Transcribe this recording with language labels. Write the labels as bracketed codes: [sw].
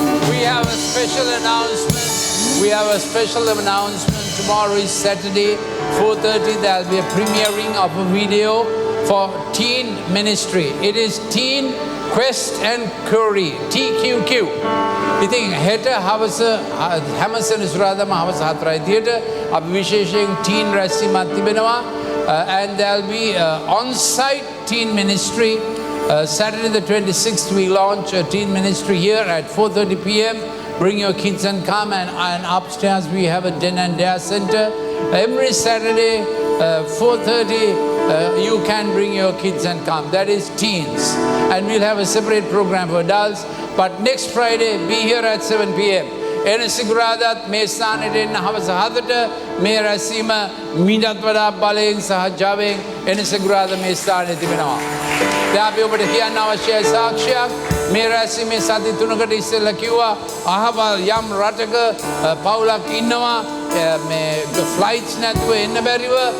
[en] We have a special announcement. We have a special announcement. Tomorrow is Saturday, 4:30. There will be a premiering of a video for teen ministry. It is Teen Quest and Curry, TQQ. [si] ඉතින් හෙට හවස හැමසෙන සුරාදාම හවස 4යි දිහට අපි විශේෂයෙන් teen රැස්වීමක් තිබෙනවා. [en] And there will be on-site teen ministry. Saturday the 26th we launch a teen ministry here at 4:30 p.m. Bring your kids and come, and upstairs we have a din and dare center. Every Saturday 4:30 you can bring your kids and come. That is teens. And we'll have a separate program for adults. But next Friday be here at 7 p.m. [si] එන සිකුරාදාත් මේ ස්ථානයට එන්න හවස 7ට මේ රැස්වීම මීටත් වඩා බලයෙන් සහ ජවයෙන් එන සිකුරාදා මේ ස්ථානයේ තිබෙනවා. දැන් අපි ඔබට කියන්න අවශ්‍යයි සාක්ෂියක්. මේ රැස්වීමේ සති 3කට ඉස්සෙල්ලා කිව්වා අහවල් යම් රටක පවුලක් ඉන්නවා මේ ෆ්ලයිට්ස් නැතුව එන්න බැරිව.